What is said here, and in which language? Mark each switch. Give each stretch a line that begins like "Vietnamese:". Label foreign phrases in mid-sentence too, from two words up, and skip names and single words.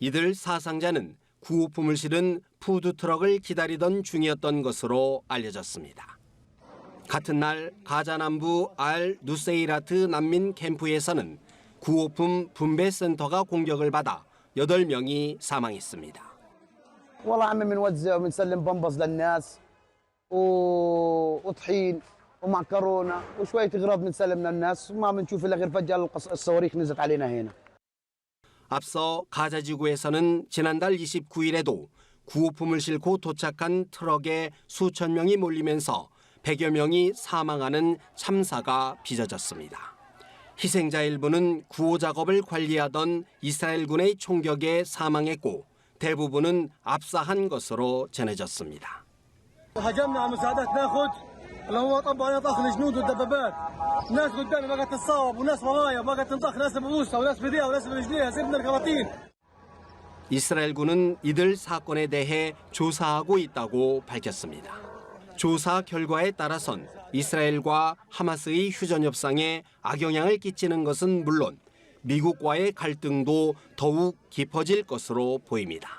Korean: 이들 사상자는 구호품을 실은 푸드트럭을 기다리던 중이었던 것으로 알려졌습니다. 같은 날 가자 남부 알 누세이라트 난민 캠프에서는 구호품 분배센터가 공격을 받아 8명이 사망했습니다.
Arabic: والله عم بنوزع وبنسلم بامبز للناس وطحين ومعكرونه وشويه اغراض بنسلم للناس وما بنشوف الا غير فجاه الصواريخ نزلت علينا هنا.
Korean: 앞서 가자 지구에서는 지난달 29일에도 구호품을 싣고 도착한 트럭에 수천 명이 몰리면서 100여 명이 사망하는 참사가 빚어졌습니다. 희생자 일부는 구호 작업을 관리하던 이스라엘군의 총격에 사망했고 대부분은 압사한 것으로 전해졌습니다.
Arabic: هجمنا على مساعدات ناخذ اللي هو طبعا طاخ الجنود والدبابات ناس قدامي ما قد تتصاوب وناس ورايا ما قد تنطخ ناس ببوسها وناس بايديها وناس برجليها سيبنا الكراتين.
Korean: 이스라엘군은 이들 사건에 대해 조사하고 있다고 밝혔습니다. 조사 결과에 따라선 이스라엘과 하마스의 휴전 협상에 악영향을 끼치는 것은 물론 미국과의 갈등도 더욱 깊어질 것으로 보입니다.